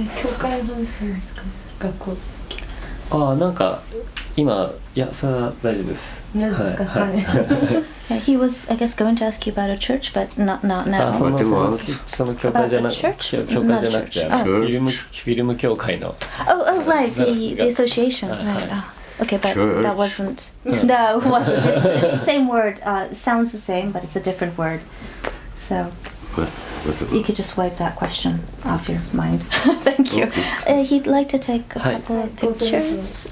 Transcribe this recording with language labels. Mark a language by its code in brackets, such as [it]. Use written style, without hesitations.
[ja] 教会の話なんですか、学校。なんか今いやそれは大丈夫です。何ですか。はい。 [en] He was, I guess, going to ask you about a church, but not now. [ja] その教会じゃなくて、教会じゃなくてフィルム協会の。 [en] Oh, right, the association, right. Okay, but Church. that wasn't. No, it wasn't. It's the same word. It sounds the same, but it's a different word. So you could just wipe that question off your mind. Thank you. He'd like to take a couple of pictures.